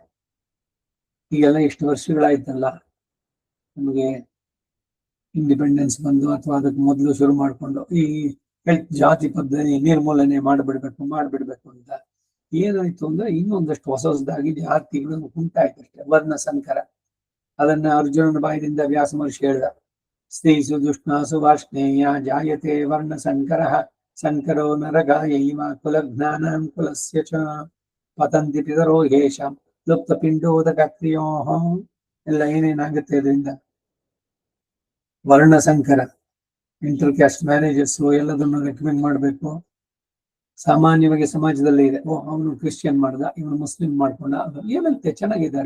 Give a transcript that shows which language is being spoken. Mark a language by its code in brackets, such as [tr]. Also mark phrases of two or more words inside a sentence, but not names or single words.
[kn] ಈಗೆಲ್ಲ ಎಷ್ಟು ವರ್ಷಗಳಾಯ್ತಲ್ಲ ನಮಗೆ ಇಂಡಿಪೆಂಡೆನ್ಸ್ ಬಂದು, ಅಥವಾ ಅದಕ್ಕೆ ಮೊದಲು ಶುರು ಮಾಡಿಕೊಂಡು ಈ ಜಾತಿ ಪದ್ಧತಿ ನಿರ್ಮೂಲನೆ ಮಾಡ್ಬಿಡ್ಬೇಕು ಅಂತ ಏನಾಯ್ತು ಅಂದ್ರೆ ಇನ್ನೊಂದಷ್ಟು ಹೊಸದಾಗಿ ಜಾತಿಗಳು ಉಂಟಾಯ್ತು ಅಷ್ಟೇ. ವರ್ಣ ಸಂಕರ. ಅದನ್ನ ಅರ್ಜುನನ ಬಾಯದಿಂದ ವ್ಯಾಸ ಮಹರ್ಷಿ ಹೇಳ್ದ, [sa] ಸ್ತ್ರೀಸು ದುಷ್ಣಾಸು ವಾರ್ಷ್ಣೇಯ ಜಾಯತೆ ವರ್ಣ ಸಂಕರ ಸಂಕರೋ ನರಗಾಯೈವ ಕುಲಜ್ಞಾನಂ ಕುಲಸ್ಯ ಚ ಪತಂತಿ ಪಿತರೋ ಯೇಷಾಂ ಲುಪ್ತ ಪಿಂಡೋದಕ ಕ್ರಿಯೋ. [kn] ಎಲ್ಲ ಏನೇನಾಗುತ್ತೆ ಅದರಿಂದ? ವರ್ಣ ಸಂಕರ, [en] inter caste marriages [kn] ಎಲ್ಲದನ್ನು ರೆಕಮೆಂಡ್ ಮಾಡಬೇಕು. ಸಾಮಾನ್ಯವಾಗಿ ಸಮಾಜದಲ್ಲಿ ಇದೆ. ಅವನು ಕ್ರಿಶ್ಚಿಯನ್ ಮಾಡ್ದ, ಇವನು ಮುಸ್ಲಿಂ ಮಾಡ್ಕೊಂಡ, ಅದು ಏನಂತೆ ಚೆನ್ನಾಗಿದ್ದಾರೆ.